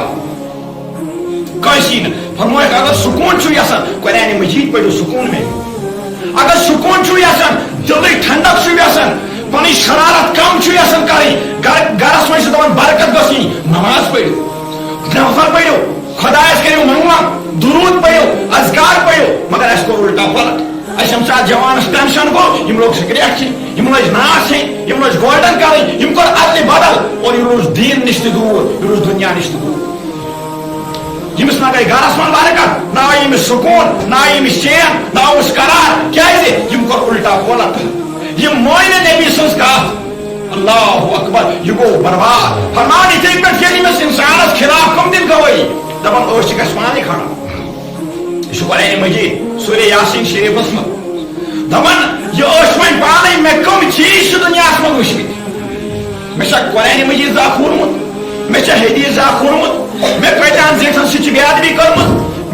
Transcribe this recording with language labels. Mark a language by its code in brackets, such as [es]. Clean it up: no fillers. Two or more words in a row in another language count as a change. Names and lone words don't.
[ks] کٲنٛسی نہٕ فرمووُکھ اگر سکوٗن چھُو یژھان قرآنِ مجیٖد پٔرِو سکوٗن میلہِ اگر سکوٗن چھُو یژھان دِلٕچ ٹھنڈک چھُو یژھان پنٕنۍ شرارت کم چھُو یژھان کرٕنۍ گرس منٛز چھِ دپان برکت گٔژھ یِنۍ نماز پٔرِو نفل پٔرِو خۄدایس کٔرِو منٛگوان درود پٔرِو اذکار پٔرِو مگر اسہِ کوٚر [ur] الٹا پلٹ [ks] اسہِ ییٚمہِ ساتہٕ جوانس ٹینشن گوٚو یِم لوگ سگریٹ چیٚنۍ یِم لٲج ناس چیٚنۍ یِم لٲج گولڈن کرٕنۍ یِم کوٚر ادلہِ بدل اور یہِ روٗز دیٖن نِش تہِ دوٗر یہِ روٗز دُنیا نِش تہِ دوٗر ییٚمِس نہ گٔے گرس منٛز برکت نہ آو ییٚمِس سکوٗن نہ آو ییٚمِس چین نہ آوُس قرار کیٛازِ یِم کوٚر [ur] الٹا پلٹ [ks] یِم مٲنۍ نہٕ نبی سٕنٛز کتھ [ar] اللہ اکبر [ks] یہِ گوٚو برباد فرمان یِتھے پٲٹھۍ ییٚلہِ أمِس انسانس خلاف کم دِن گوٲیی دپان أسۍ چھِ گژھِ پانے کھڑا یہِ چھُ قرآنِ مجیٖد سورہ یاسیٖن شریٖفس منٛز دپان یہِ ٲسۍ وۄنۍ پانے مےٚ کم چیٖز چھِ دُنیاہس منٛز وٕچھمٕتۍ مےٚ چھا قرآنِ مجیٖد اکھ ووٚنمُت مےٚ چھا حدیٖث اکھ ووٚنمُت مےٚ کۭتیاہن زیٹھن سۭتۍ چھِ بے ادبی کٔرمٕژ